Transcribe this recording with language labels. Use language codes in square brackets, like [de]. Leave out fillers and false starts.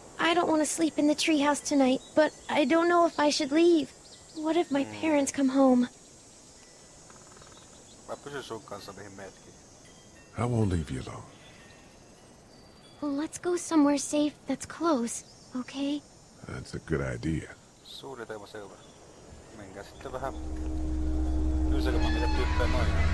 [en] I don't want to sleep in the treehouse tonight, but I don't know if I should leave. What if my parents come home? [fi] Mä pysyn sun kanssa mihin meetkin. [en] I won't leave you alone. Well, let's go somewhere safe that's close, okay? That's a good idea. [fi] Suunnitelma selvä. Menkää sitten vähän yselemään mitä tyyppejä noin.